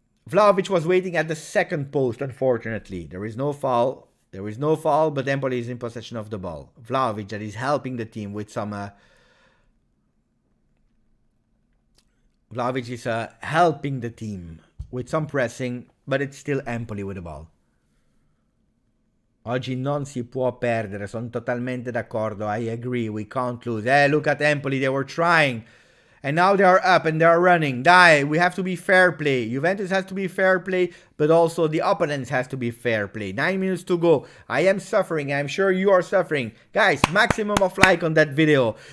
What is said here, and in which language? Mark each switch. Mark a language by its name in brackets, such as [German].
[English] Vlahovic was waiting at the second post, unfortunately. There is no foul. But Empoli is in possession of the ball. Vlahovic that is helping the team with some... Vlahovic is helping the team with some pressing, but it's still Empoli with the ball. [Italian] Oggi non si può perdere, sono totalmente d'accordo. [English] I agree, we can't lose. Look at Empoli, they were trying. And now they are up and they are running. Dai, we have to be fair play. Juventus has to be fair play, but also the opponents has to be fair play. 9 minutes to go. I am suffering. I'm sure you are suffering. Guys, maximum of like on that video.